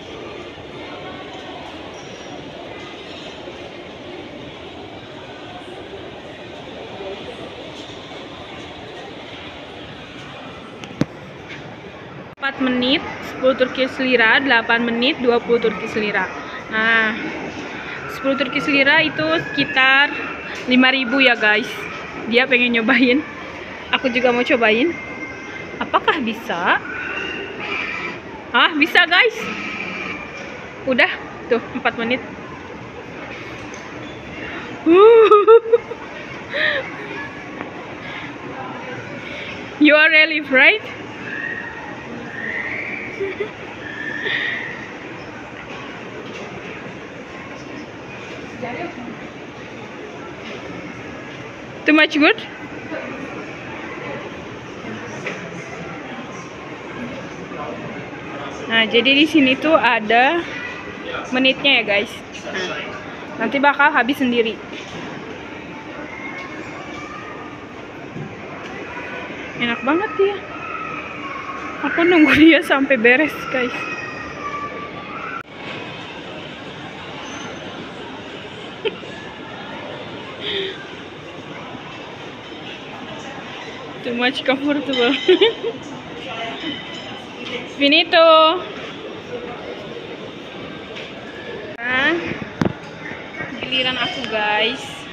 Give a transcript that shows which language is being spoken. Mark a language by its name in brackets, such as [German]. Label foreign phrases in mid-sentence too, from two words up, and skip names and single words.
[Indonesian] Menit 10 Turkish lira, 8 menit 20 Turkish lira. Nah, 10 Turkish lira itu sekitar 5.000 ya guys. Dia pengen nyobain. Aku juga mau cobain. Apakah bisa? Ah, bisa guys. Udah, tuh 4 menit. [English] You are relief, right? Too much good? [Indonesian] Nah, jadi di sini tuh ada menitnya ya guys. Nah, nanti bakal habis sendiri. Enak banget dia. Aku nunggu dia sampai beres guys. [English] Too much comfortable. [Indonesian] Finito. Nah, giliran aku guys.